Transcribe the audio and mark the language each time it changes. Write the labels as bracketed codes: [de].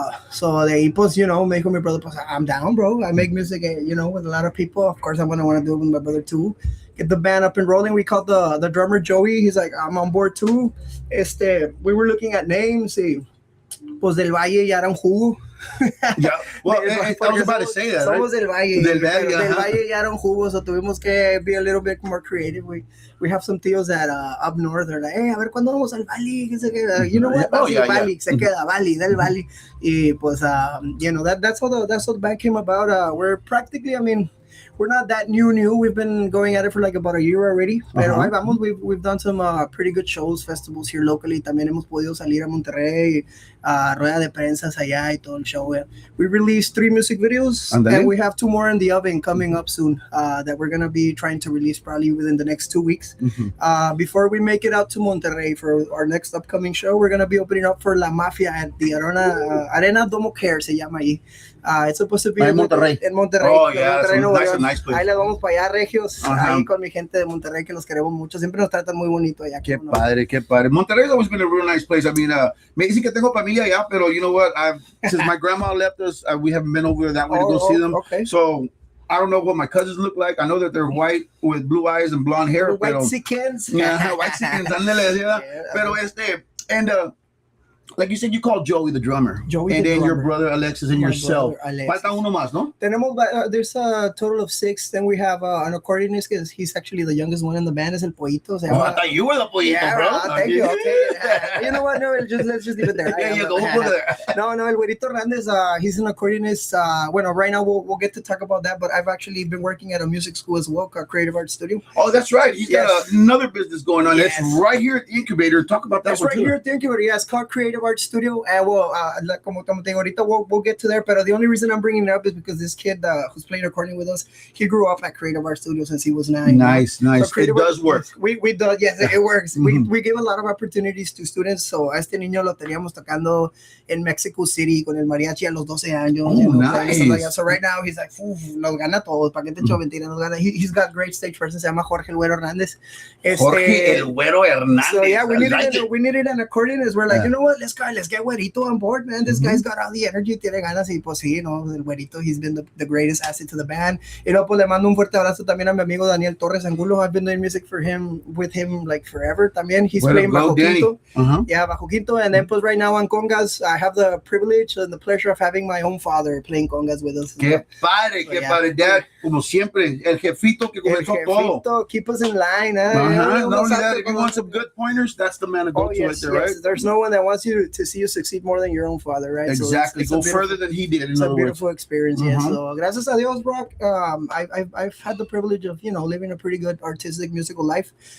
[es] So de ahí, pues, me dijo mi brother, pues, [en] I'm down, bro. I make music, with a lot of people. Of course, I'm going to want to do it with my brother, too. Get the band up and rolling. We called the drummer Joey. He's like, I'm on board, too. We were looking at names. [es] Y, pues, Del Valle ya era un jugo. [en] Yeah, well, I was about to say that, [es] Somos [en] right? [es] Del Valle. Del Valle, Del Valle ya era un jugo, so tuvimos que [en] be a little bit more creative. We have some tíos that up north, they're like, hey, [es] a ver, ¿cuándo vamos al Valle? ¿Qué se queda? [en] You know what? [es] Valle, se queda, Valle, Del Valle. Y pues, [en] that's how the band came about. We're practically, we're not that new. We've been going at it for like about a year already. [es] Pero ahí vamos. [en] We've done some pretty good shows, festivals here locally. [es] También hemos podido salir a Monterrey, rueda de prensas allá y todo el show. [en] We released 3 music videos, and we have 2 more in the oven coming up soon that we're going to be trying to release probably within the next 2 weeks. Before we make it out to Monterrey for our next upcoming show, we're going to be opening up for La Mafia at the Arena Domo Care, [es] se llama ahí. [en] It's supposed to be in Monterrey. Oh, yeah, that's a nice place. [es] Ahí le vamos para allá, regios, ahí con mi gente de Monterrey, que los queremos mucho. Siempre nos tratan muy bonito allá. Qué padre. [en] Monterrey's always been a real nice place. [es] Me dicen que tengo familia allá, pero [en] you know what? Since my grandma left us, we haven't been over that way to go see them. Okay. So I don't know what my cousins look like. I know that they're white with blue eyes and blonde hair. White Sicans. Yeah, white Sicans. [es] Pero [en] like you said, you call Joey the drummer. Joey and the then drummer. your brother Alexis and My yourself. brother Alexis. [es] Falta uno más, ¿no? [en] There's a total of 6. Then we have an accordionist, because he's actually the youngest one in the band, is El Pollito. Oh, I thought you were the pollito, yeah, bro. Thank you. Okay. You know what? No, let's just leave it there. Yeah, go put it there. No, El Güerito Hernández, he's an accordionist. Right now we'll get to talk about that, but I've actually been working at a music school as well, a creative arts studio. Oh, that's right. He's got another business going on. Yes. That's right here at the incubator. Talk about that. That's right here at the incubator. Yeah, it's called Creative Arts Studio. And [es] como te digo, ahorita [en] we'll get to there. But the only reason I'm bringing it up is because this kid who's playing accordion with us, he grew up at Creative Arts Studio since he was 9. Nice. So it does work. We do. Yes, it works. We give a lot of opportunities to students. [es] So a este niño lo teníamos tocando in Mexico City con el mariachi a los 12 años. [en] Oh, nice. So right now he's like, [es] nos gana todos. ¿Para qué te echo mentira? Nos gana. [en] He's got great stage presence. [es] Se llama Jorge El Güero Hernández. Jorge El Güero Hernández. [en] So yeah, we needed an accordionist. We're like, you know what? Let's get Güerito on board, man. This guy's got all the energy, [es] tiene ganas, y pues sí, no, el Güerito, [en] he's been the greatest asset to the band. [es] Y luego pues le mando un fuerte abrazo también a mi amigo Daniel Torres Angulo. [en] I've been doing music with him like forever [es] también. [en] He's playing Bajo Quinto. Yeah, Bajo Quinto. And then [es] pues [en] right now on congas, I have the privilege and the pleasure of having my own father playing congas with us. [es] Qué padre, qué padre. Dad, como siempre, el jefito que comenzó todo. [en] Keep us in line. Not only that, if you want some good pointers, that's the man to go to right there, right? There's no one that wants you to see you succeed more than your own father, right? Exactly. So go further than he did. It's a beautiful experience. Yeah. So [es] gracias a Dios, [en] Brock. I've had the privilege of living a pretty good artistic musical life.